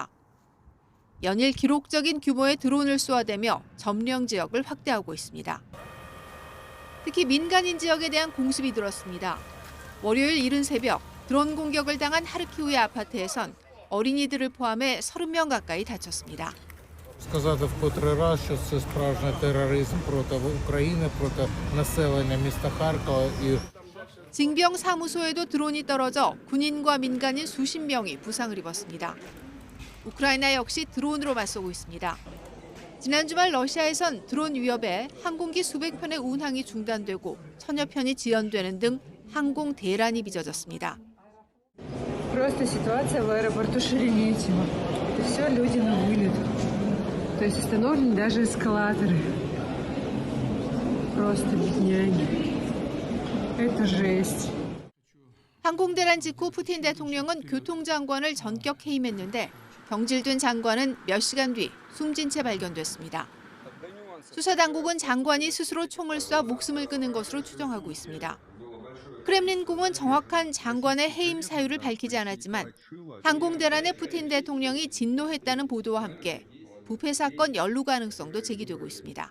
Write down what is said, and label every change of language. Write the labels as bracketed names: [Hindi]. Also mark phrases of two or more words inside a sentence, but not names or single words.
[Korean] 연일 기록적인 규모의 드론을 쏘아대며 점령 지역을 확대하고 있습니다. 특히 민간인 지역에 대한 공습이 늘었습니다. 월요일 이른 새벽 드론 공격을 당한 하르키우의 아파트에선 어린이들을 포함해 30명 가까이 다쳤습니다. [Ukrainian] Сказати вкотре раз, що це справжній тероризм проти України, проти населення міста Харкова і [Korean] 징병 사무소에도 드론이 떨어져 군인과 민간인 수십 명이 부상을 입었습니다. 우크라이나 역시 드론으로 맞서고 있습니다. 지난 주말 러시아에선 드론 위협에 항공기 수백 편의 운항이 중단되고 천여 편이 지연되는 등 항공 대란이 빚어졌습니다. [Russian] Просто ситуация в аэропорту Шереметьево. Все люди на вылет. То есть установлены даже эскалаторы. Просто бедняги. Это жесть. [Korean] 항공 대란 직후 푸틴 대통령은 교통장관을 전격 해임했는데 경질된 장관은 몇 시간 뒤 숨진 채 발견됐습니다. 수사당국은 장관이 스스로 총을 쏴 목숨을 끊은 것으로 추정하고 있습니다. 크렘린궁은 정확한 장관의 해임 사유를 밝히지 않았지만 항공대란에 푸틴 대통령이 진노했다는 보도와 함께 부패 사건 연루 가능성도 제기되고 있습니다.